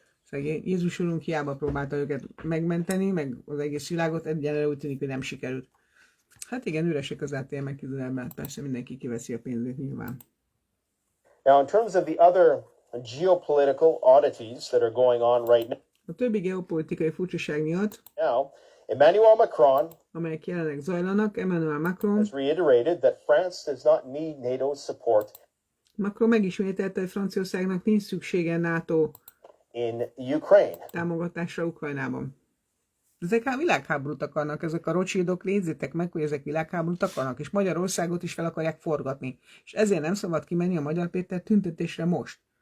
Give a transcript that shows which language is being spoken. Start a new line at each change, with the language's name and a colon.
Hungarian: Szóval Jézus úrunk hiába próbálta őket megmenteni, meg az egész világot, egyelőre úgy tűnik, hogy nem sikerült. Hát igen, üresek az ATM-ek Izraelben, persze mindenki kiveszi a pénzét nyilván.
English: Now, in terms of the other geopolitical oddities that are going on right
Hungarian: A többi geopolitikai furcsaság miatt,
English: now, Emmanuel Macron
Hungarian: amelyek jelenleg zajlanak, Emmanuel Macron
English: has reiterated that France does not need NATO's support
Hungarian: megismételte, hogy Franciaországnak nincs szüksége NATO
English: in Ukraine.
Hungarian: támogatásra Ukrajnában. Ezek a világháborút akarnak, ezek a Rothschildok, nézzétek meg, hogy ezek világháborút akarnak, és Magyarországot is fel akarják forgatni. És ezért nem szabad kimenni a Magyar Péter tüntetésre most.